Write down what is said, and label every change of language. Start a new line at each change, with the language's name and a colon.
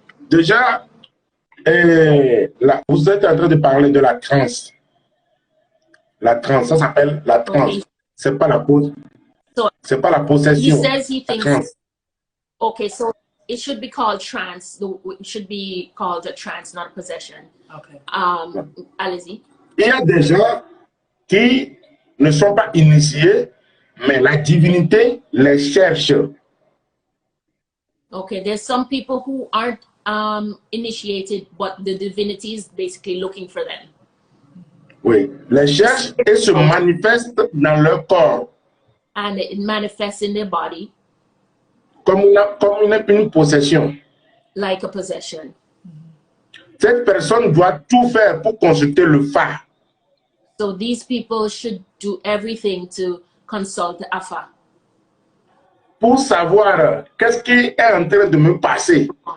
French: Déjà, vous êtes en train de parler de la transe. La transe, ça s'appelle la transe.
English: Okay.
French: C'est pas la pose.
English: So
French: c'est pas la possession.
English: he says he
French: La
English: thinks.
French: transe.
English: Okay, so it should be called trance. It should be called a trance, not a possession. Okay.
French: Allez-y. Il y a des gens qui ne sont pas initiés, mais la divinité les cherche.
English: Okay, there's some people who aren't initiated, but the divinity is basically looking for them.
French: Oui, les cherche et se manifestent dans leur corps.
English: And it manifests in their body.
French: Comme une possession.
English: Like a possession.
French: Cette personne doit tout faire pour consulter le phare.
English: So these people should do everything to consult the Afa.
French: Pour savoir qu'est-ce qui est en train de me passer.